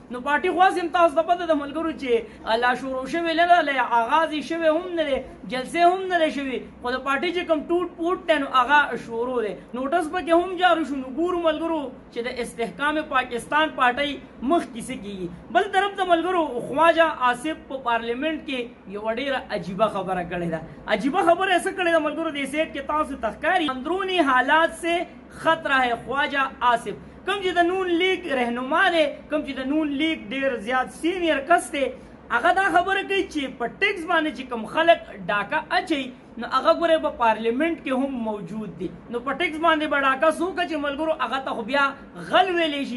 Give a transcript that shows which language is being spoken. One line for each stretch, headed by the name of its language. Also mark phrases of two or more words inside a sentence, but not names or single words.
Pashto: نو پارټي خو هسې هم تاسو ته پته ده ملګرو چې لا شروع شوې نه ده، آغاز یې شوی هم نه دی، جلسې هم نه دی شوي، خو د پارټي چې کوم ټوټ پوټ دی نو هغه شروع دی. نوټس پکې هم جاري شو. نو ګورو ملګرو چې د استحکام پاکستان پارټۍ مخکې څه کېږي. بل طرف ته ملګرو خواجه آصف په پارلیمنٹ کې یوه ډېره عجیبه خبره کړې ده. عجیبه خبره یې څه کړې ده ملګرو دې سیټ کې تاسو ته ښکاري
Urdu: اندرونی حالات سے خطرہ ہے
Pashto: خواجه آصف. کوم چې د نون لیگ رهنما دی، کوم چې د نون لیگ ډېر زیات سینیر کس دی، هغه دا خبره کوي چې په ټیکس باندې چې کوم خلک ډاکه اچوي نو هغه ګورې په پارلیمنٹ کې هم موجود دي. نو په ټیکس باندې به ډاکه څوک چې ملګرو هغه ته خو بیا غل ویلی شي.